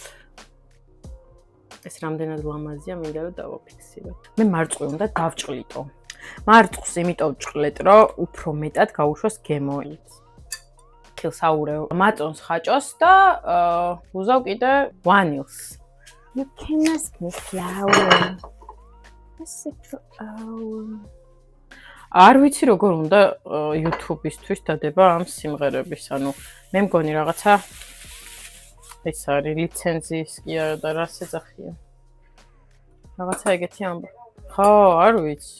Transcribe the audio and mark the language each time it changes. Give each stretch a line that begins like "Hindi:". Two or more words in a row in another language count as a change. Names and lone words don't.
Georgian: ეს რამდენად ლამაზია, მინდა რომ დავაფიქსირო. მე მარწყვი უნდა დავჭყლიტო. მარწყვს იმიტომ ვჭყლეთ, რომ უფრო მეტად გაუშვას გემოით. ხილს აურევ მაწონს ხაჭოს და უზავ კიდე ვანილს.
English: You can ask me flower.
Georgian: არ ვიცი როგორ უნდა YouTube-ისთვის დადება ამ სიმღერების, ანუ მე მგონი რაღაცა ეს არის ლიცენზიის კი არა და რას ეძახიან. რაღაცა ეგეთი ამბო. ხო, არ ვიცი.